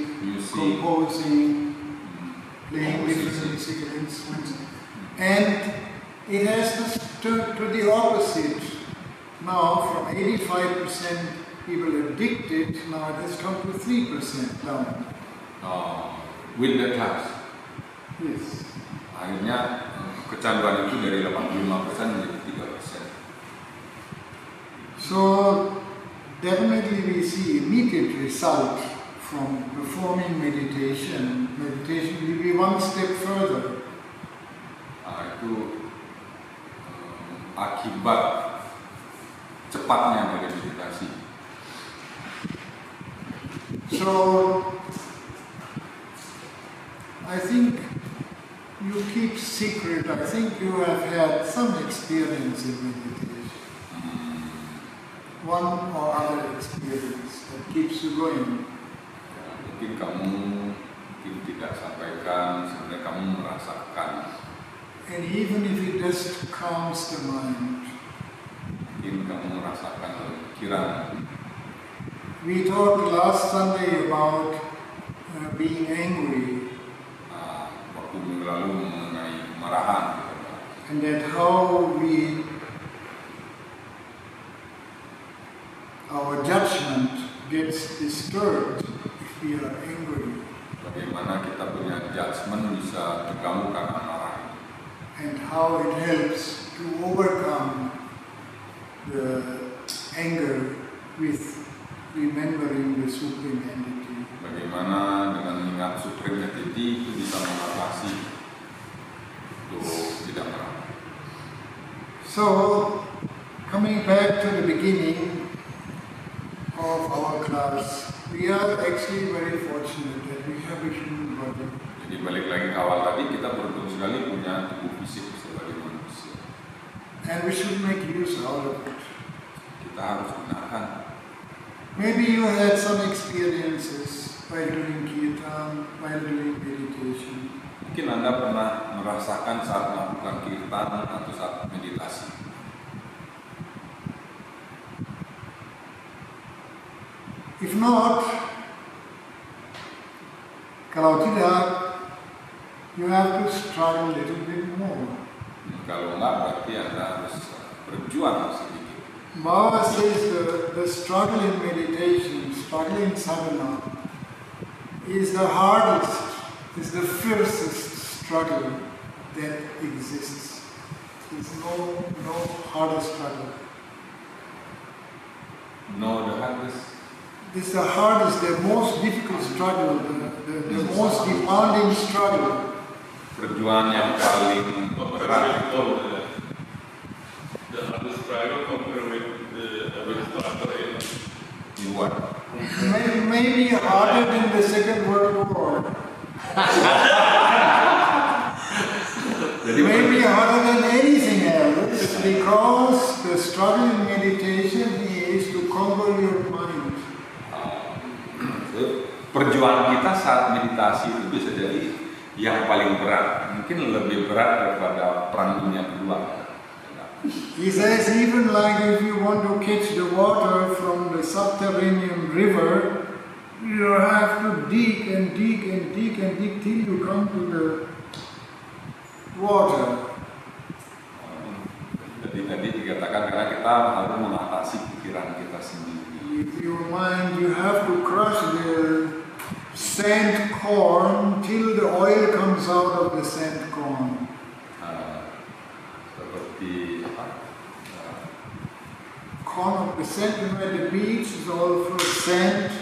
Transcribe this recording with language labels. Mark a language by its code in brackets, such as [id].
[en] music, composing, playing different musical instruments. And it has turned to the opposite. Now, from 85% people addicted, now it has come to 3% down. With the class. Yes. [id] Akhirnya kecanduan itu dari 85% menjadi 3%. [en] So, definitely we see immediate result from performing meditation. Meditation will be one step further. [id] Itu akibat cepatnya dari meditasi. [en] So, I think you keep secret. I think you have had some experience in meditation. One or other experience that keeps you going. [id] Ya, mungkin kamu tidak sampaikan, sebenarnya kamu merasakan. [en] And even if it just calms the mind. [id] Mungkin kamu merasakan pikiran. [en] We talked last Sunday about being angry. [id] Waktu minggu lalu mengenai kemarahan. [en] And that how our judgment gets disturbed if we are angry. [id] Bagaimana kita punya judgment bisa terganggu karena marah. [en] And how it helps to overcome the anger with remembering the Supreme Entity. [id] Bagaimana dengan mengingat Supreme Entity itu bisa mengatasi untuk tidak marah. [en] So, coming back to the beginning of our class, we are actually very fortunate that we have a human body. [id] Jadi balik lagi ke awal tadi, kita beruntung sekali punya tubuh fisik sebagai manusia. [en] And we should make use out of it. [id] Kita harus gunakan. [en] Maybe you had some experiences while doing kirtan, while doing meditation. [id] Mungkin Anda pernah merasakan saat melakukan kirtan atau saat meditasi. [en] If not, [id] kalau tidak, [en] you have to struggle a little bit more. [id] Kalau enggak, berarti Anda harus berjuang sedikit. [en] Baba says the struggle in meditation, struggle in sadhana, is the hardest, is the fiercest struggle that exists. There's no harder struggle. No, the hardest. It's the hardest, the most difficult struggle, the most demanding struggle. [id] Perjuangan yang paling berat itu [en] The hardest struggle compared with the struggle [id] di luar. [en] Maybe harder than the Second World War. Maybe harder than anything else, because the struggle in meditation is to conquer your mind. [id] Perjuangan kita saat meditasi itu bisa jadi yang paling berat, mungkin lebih berat daripada perang dunia kedua. [en] He says even like if you want to catch the water from the subterranean river, you have to dig and dig and dig and dig till you come to the water. [id] Jadi tadi dikatakan karena kita harus mengatasi pikiran kita sendiri. [en] With your mind, you have to crush the sand corn till the oil comes out of the sand corn. [id] Seperti [en] Corn of the sand, you know, at the beach is all full of sand.